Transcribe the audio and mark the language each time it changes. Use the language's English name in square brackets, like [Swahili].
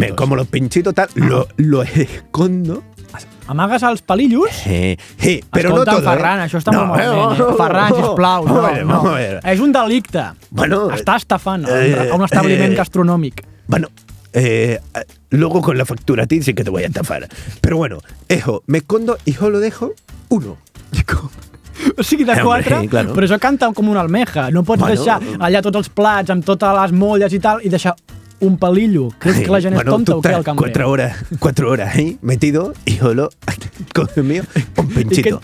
[Spanish] Me como los pinchitos, tal, lo escondo. [Catalan] Amagues els palillos? Sí, però no tot. Ferran, això està molt malament. Ferran, sisplau, no. És un delicte. [Spanish] Bueno, [Catalan] està estafant a un establiment gastronòmic. [Spanish] Bueno, luego con la factura a ti sí que te voy a estafar. Pero bueno, eso, me escondo y solo dejo uno. [Catalan] O sigui, de 4, [Spanish] claro. [Catalan] però això canta [Spanish] com una almeja. [Catalan] No pots deixar allà tots els plats amb totes les molles i tal i deixar un palillo. Creus que la gent és tonta o què, el cambrer? [Spanish] 4 horas ahí, metido, y solo, coge mío, un pinchito.